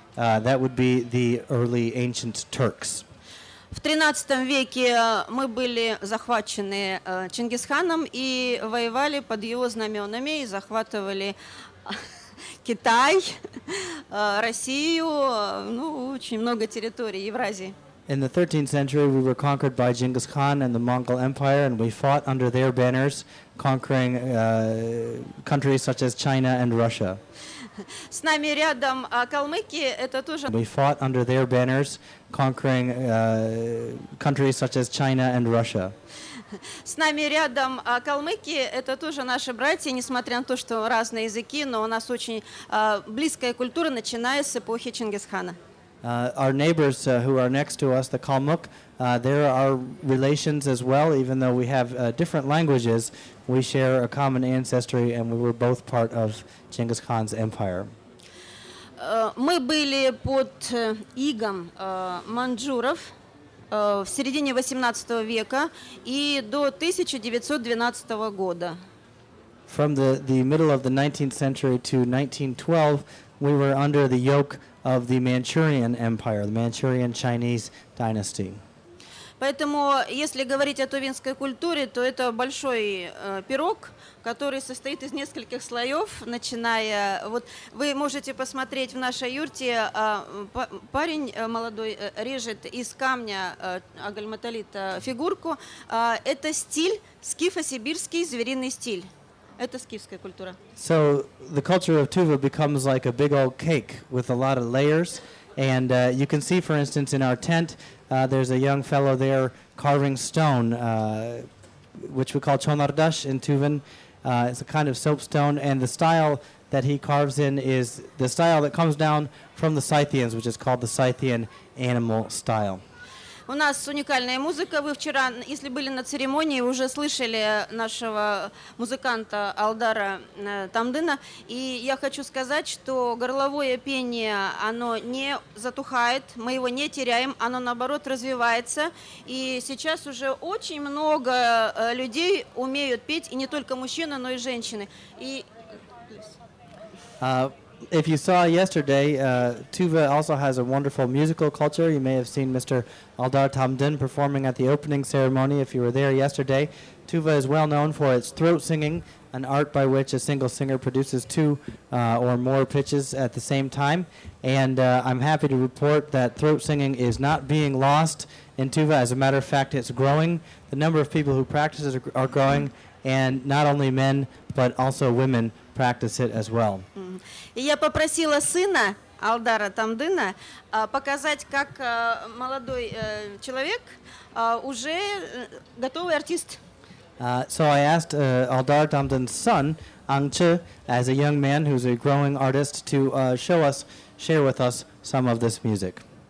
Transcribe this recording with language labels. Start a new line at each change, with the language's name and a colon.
English: That would be the early ancient Turks.
Russian: В 13 веке мы были захвачены Чингисханом и воевали под его знаменами и захватывали Китай, Россию, ну, очень много территорий Евразии.
English: In the 13th century, we were conquered by Genghis Khan and the Mongol Empire, and we fought under their banners, conquering countries such as China and Russia.
Russian: С нами рядом калмыки, это тоже...
English: We fought under their banners, conquering countries such as China and Russia.
Russian: С нами рядом калмыки, это тоже наши братья, несмотря на то, что разные языки, но у нас очень близкая культура, начиная с эпохи Чингисхана.
English: Our neighbors who are next to us, the Kalmuk, there are relations as well, even though we have different languages, we share a common ancestry, and we were both part of Genghis Khan's empire.
Russian: Мы были под игом маньчжуров в середине 18 века и до 1912 года.
English: From the middle of the 19th century to 1912, we were under the yoke of the Manchurian Empire, the Manchurian Chinese dynasty.
Russian: Поэтому, если говорить о тувинской культуре, то это большой пирог, который состоит из нескольких слоев, начиная... Вот вы можете посмотреть в нашей юрте, парень молодой режет из камня агальматолита фигурку. Это стиль, скифо-сибирский звериный стиль. Это скифская культура.
English: So the culture of Tuva becomes like a big old cake with a lot of layers. And you can see, for instance, in our tent, there's a young fellow there carving stone, which we call chonardash in Tuvan. It's a kind of soapstone, and the style that he carves in is the style that comes down from the Scythians, which is called the Scythian animal style.
Russian: У нас уникальная музыка. Вы вчера, если были на церемонии, уже слышали нашего музыканта Алдара Тамдына. И я хочу сказать, что горловое пение, оно не затухает, мы его не теряем, оно наоборот развивается. И сейчас уже очень много людей умеют петь, и не только мужчины, но и женщины. И
English: If you saw yesterday, Tuva also has a wonderful musical culture. You may have seen Mr. Aldar Tamdin performing at the opening ceremony if you were there yesterday. Tuva is well known for its throat singing, an art by which a single singer produces two or more pitches at the same time. And I'm happy to report that throat singing is not being lost in Tuva. As a matter of fact, it's growing. The number of people who practice it are growing, and not only men, but also women practice it as well.
Russian: И я попросила сына Алдара Тамдына показать, как молодой человек уже готовый артист.
English: So I asked Aldar Tamdin's son, Angche, as a young man who's a growing artist, to share with us some of this music.